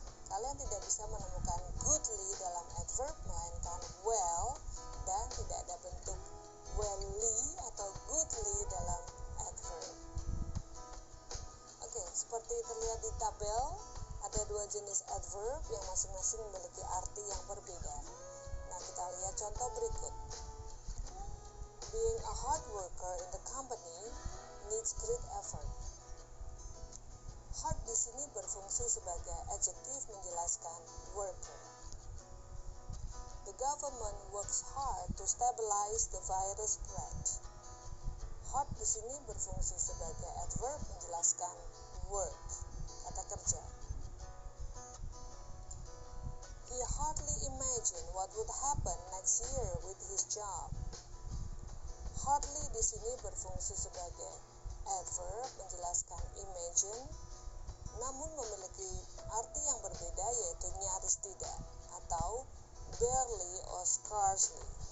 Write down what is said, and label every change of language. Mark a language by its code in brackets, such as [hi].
[id] Kalian tidak bisa menemukan goodly dalam adverb, melainkan well, dan tidak ada bentuk welly atau goodly dalam adverb. Oke, seperti terlihat di tabel, ada dua jenis adverb yang masing-masing memiliki arti yang berbeda. Nah, kita lihat contoh berikut. [en] Being a hard worker in the company needs great effort. [id] Hard di sini berfungsi sebagai adjektif menjelaskan worker. [en] The government works hard to stabilize the virus spread. [id] Hard di sini berfungsi sebagai adverb menjelaskan work, kata kerja. [en] He hardly imagined what would happen next year with his job. [id] Hardly di sini berfungsi sebagai adverb menjelaskan imagine, namun memiliki arti yang berbeda, yaitu nyaris tidak atau [en] barely or scarcely.